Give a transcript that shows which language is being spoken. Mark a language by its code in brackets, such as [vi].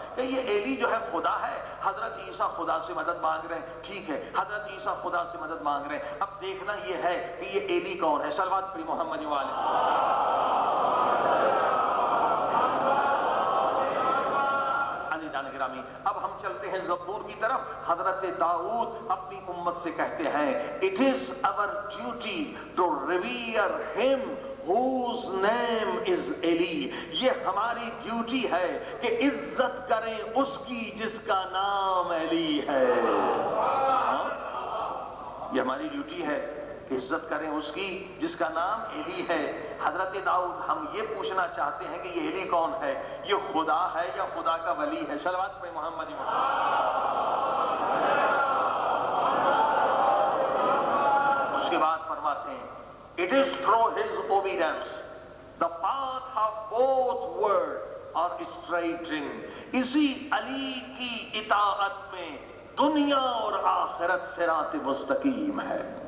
[ur] کہ یہ ایلی جو ہے خدا ہے, حضرت عیسیٰ خدا سے مدد مانگ رہے ہیں. ٹھیک ہے, حضرت عیسیٰ خدا سے مدد مانگ رہے ہیں. اب دیکھنا یہ ہے کہ یہ ایلی کون ہے. صلوات پڑھی محمد گرامی. اب ہم چلتے ہیں زبور کی طرف. حضرت داؤد اپنی امت سے کہتے ہیں, [en] It is our duty to revere him whose name is Eli. [ur] یہ ہماری ڈیوٹی ہے کہ عزت کریں اس کی جس کا نام علی ہے. یہ ہماری ڈیوٹی ہے کہ عزت کریں اس کی جس کا نام علی ہے. حضرت داؤد, ہم یہ پوچھنا چاہتے ہیں کہ یہ علی کون ہے؟ یہ خدا ہے یا خدا کا ولی ہے؟ صلوات پہ محمد. اس کے بعد فرماتے ہیں, [en] It is through his obedience the path of both worlds are straightened. [ur] اسی علی کی اطاعت میں دنیا اور آخرت صراط مستقیم ہے.